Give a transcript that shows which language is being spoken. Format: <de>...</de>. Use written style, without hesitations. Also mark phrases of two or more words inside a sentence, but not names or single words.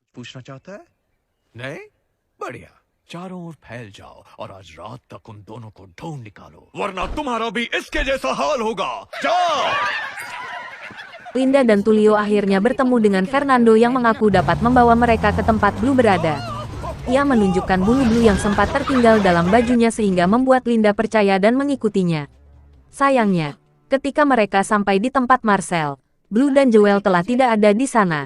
<hi>पूछना चाहता है? नहीं? बढ़िया। चारों ओर फैल जाओ और आज रात तक उन दोनों को ढूंढ निकालो, वरना तुम्हारा भी इसके जैसा हाल होगा। जाओ!</hi> <id>Linda dan Tulio akhirnya bertemu dengan Fernando yang mengaku dapat membawa mereka ke tempat Blue berada. Ia menunjukkan bulu Blue yang sempat tertinggal dalam bajunya sehingga membuat Linda percaya dan mengikutinya. Sayangnya, ketika mereka sampai di tempat Marcel, Blue dan Joel telah tidak ada di sana.</id>